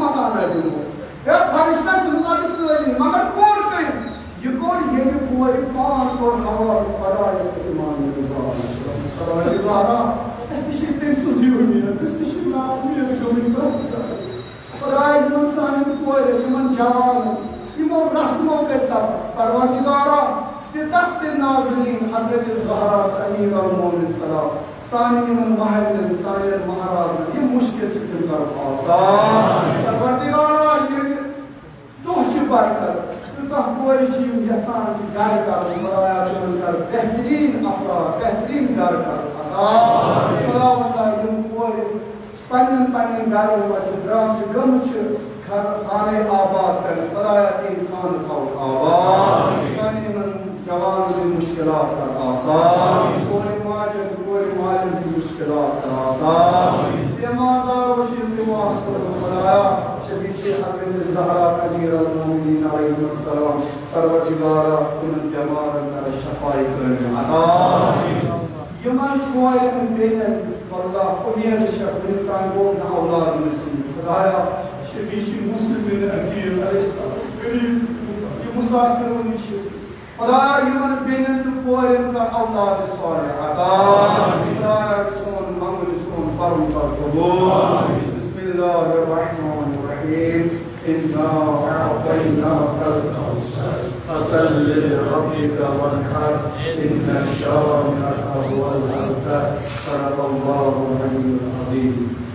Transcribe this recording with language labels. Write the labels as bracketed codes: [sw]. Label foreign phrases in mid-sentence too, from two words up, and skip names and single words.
[ks] مکان اَتہِ دِمو ہے فرشتہ چھُنہٕ اَتہِ قٲلیٖن مگر کوٚر کٔمۍ یہِ کوٚر ییٚلہِ کورِ پان کوٚر حوالہٕ خۄدایس تہٕ امام رضاہن أسۍ تہِ چھِ تٔمۍ سٕنٛز یوٗنیت أسۍ تہِ چھِ نااُمید گٔمٕتۍ پرٛٮ۪تھ کانٛہہ خۄداے دِمن سانٮ۪ن کورٮ۪ن یِمن جوانن یِمو رسمو پٮ۪ٹھ پروردگارا دِتس تہِ نازنیٖن حضرت زہرا تہٕ امیر المومنین سلام سانی محل سانی مہاراز یہ مشکل تم کر آسان پروردگارا یہ دہ برکت تیژہ کورِ چھِ یِم یژھان چھِ گرٕ کَرُن خدایا تِمن کر بہتریٖن افراد بہتریٖن گرٕ کَرُن عطا خداوندا یِم کورِ پننٮ۪ن پننٮ۪ن گرن منٛز چھِ درٛامژٕ گٔمٕژ چھِ خانه آباد کرن خدایا تین خانہ تھاوُکھ آباد سانہِ یِمن جوانن ہٕنٛدۍ مُشکلات کر آسان کورِ ماجن کورِ مالٮ۪ن ہٕنٛدۍ مُشکلات کر آسان بیماردارو چھِ التماس کوٚرمُت خدایا شفیع حضرت زہرا امیر المومنین علیہ السلام پروردگارا تمن بیمارن کر شفائی کامل عطا یمن کورٮ۪ن بیٚنٮ۪ن واللہ امید چھےٚ وُنیُک تام گوٚو نہٕ اولاد نصیٖب خدایا شفیع مسلمین عقیل علیہ السلام غریب یہ مسافر ونی چھِ خدایا یمن بیٚنٮ۪ن تہٕ کورٮ۪ن کر اولاد صالح عطا خدایا سون منگل سون پرُن کر قبول [ar] بسم اللہ الرحمن الرحیم انا اعطیناک الکوثر فصل لربک وانحر ان شانئک هو الابتر صدق اللہ العلی العظیم